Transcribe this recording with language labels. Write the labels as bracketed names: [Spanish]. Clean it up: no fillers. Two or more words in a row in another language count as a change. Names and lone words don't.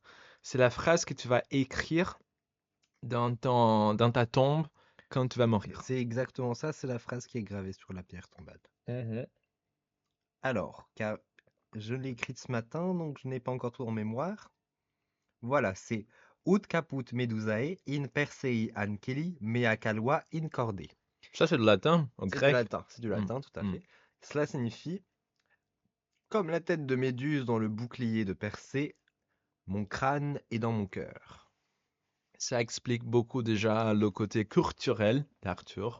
[French] C'est la phrase que tu vas écrire dans ta tombe quand tu vas mourir. C'est exactement ça, c'est la phrase qui est gravée sur la pierre tombale. Mhm. Alors, car je l'ai écrite ce matin, donc je n'ai pas encore tout en mémoire. Voilà, c'est [Latin] Ut caput medusae in persei anceli mea calva in corde. [French] Ça, c'est de latin, au grec. C'est du Mm, latin, tout à mm. fait. Cela signifie comme la tête de Méduse dans le bouclier de Persée, mon crâne est dans mon cœur. Ça explique beaucoup déjà le côté culturel d'Arthur.